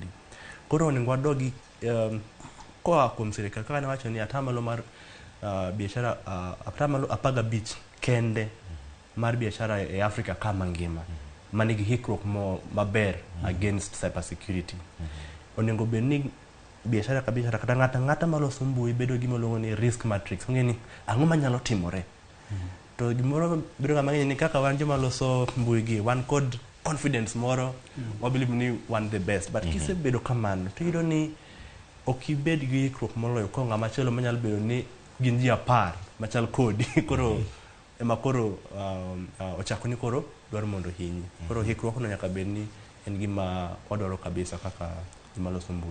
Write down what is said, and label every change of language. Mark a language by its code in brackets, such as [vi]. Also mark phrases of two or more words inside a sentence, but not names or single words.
[luo] Koro onego wadogi koa kuom sirikal kaka nawacho ni atamalo mar biashara, atamalo 15 kende mar biashara e Afrika kama ngima manigi hikruok maber [en] against cyber security. [luo] Onego bed ni biashara ka biashara kata ng'ata maloso mbui bedo gi miluongo ni [en] risk matrix. [luo] Ong'e ni ang'o manyalo timore. To gimoro bedo ga mang'eny ni kaka wan joma loso mbui gi wan kod confidence moro, [en] we believe [luo] ni wan [en] the best, [luo] but kisebedo kamano to yudo ni ok ibed gi hikruok moloyo ko ng'ama chielo manyalo bedo ni gin ji 10 machal kodi koro ema koro ochako ni koro dwaro mondo hinyi. Koro hikruok no nyaka bed ni en gima wadwaro kabisa kaka maloso mbui.